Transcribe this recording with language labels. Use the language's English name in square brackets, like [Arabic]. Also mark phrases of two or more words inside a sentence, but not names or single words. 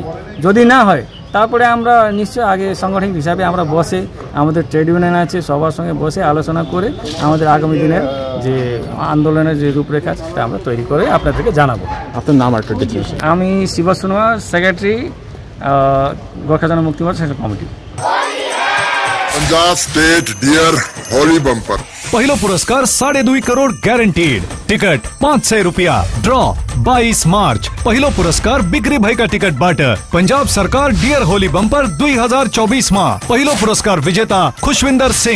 [Bangla] যদি না হয় তারপরে আমরা নিশ্চয় আগে সাংগঠনিক হিসাবে আমরা বসে, আমাদের ট্রেড ইউনিয়ন আছে, সবার সঙ্গে বসে আলোচনা করে আমাদের আগামী দিনের যে আন্দোলনের যে রূপরেখা সেটা আমরা তৈরি করে আপনাদেরকে জানাবো। আপনার নাম আর একটু দেখি। আমি শিব সোনোয়ার, সেক্রেটারি, গোর্খা জনমুক্তি মোর্চা সেন্ট্রাল কমিটি। [Nepali] पंजाब स्टेट डियर होली बम्पर पहिलो पुरस्कार 2.5 करोड़ ग्यारंटीड। टिकट 500 रुपया। ड्रॉ 22 मार्च। पहिलो पुरस्कार बिक्री भएका टिकटबाट पंजाब सरकार डियर होली बम्पर 2024 मा पहिलो पुरस्कार विजेता खुशविन्दर सिंह।